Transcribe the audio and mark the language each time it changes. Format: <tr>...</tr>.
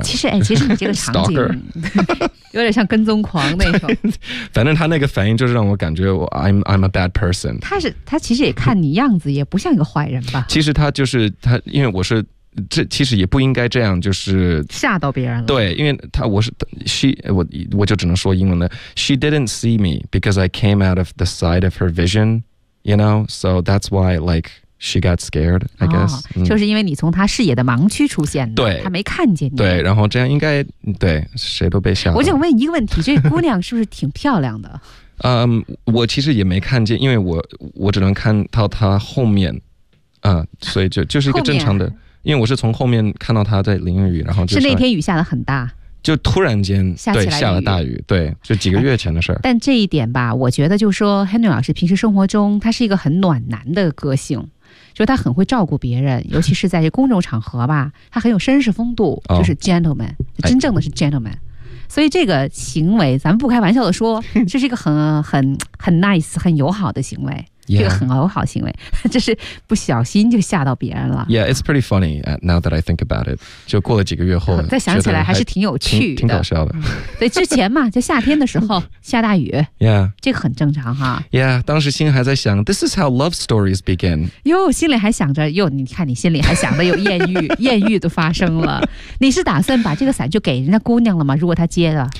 <zh>其实你这个场景有点像跟踪狂那种反正他那个反应就是让我感觉我</zh> <en>I'm a bad person</en> <zh>他其实也看你样子也不像一个坏人吧其实他就是他因为我是这其实也不应该这样就是吓到别人了对因为他我是 我就只能说英文的</zh> <en>She didn't see me because I came out of the side of her vision You know So that's why like She got scared I guess、</en> <zh>就是因为你从他视野的盲区出现对他没看见你对然后这样应该对谁都被吓到我想问一个问题这姑娘是不是挺漂亮的我其实也没看见因为我只能看到她后面所以就是一个正常的因为我是从后面看到他在淋雨然后就是那天雨下得很大就突然间对下了大雨对就几个月前的事但这一点吧我觉得就是说 Henry 老师平时生活中他是一个很暖男的个性就是他很会照顾别人尤其是在这公众场合吧他很有绅士风度就是 gentleman、真正的是 gentleman、所以这个行为咱们不开玩笑的说这是一个很 nice 很友好的行为</zh> <en>Yeah.</en> <zh>这个很友好行为就是不小心就吓到别人了</zh> <en>Yeah, it's pretty funny now that I think about it</en> <zh>就过了几个月后再想起来还是挺有趣的挺搞笑的对之前嘛就夏天的时候下大雨</zh> <en>Yeah,</en> <zh>这个很正常哈</zh> <en>Yeah,</en> <zh>当时心还在想</zh> <en>This is how love stories begin</en> <zh>哟心里还想着哟你看你心里还想着有艳遇艳遇都发生了你是打算把这个伞就给人家姑娘了吗如果她接了</zh>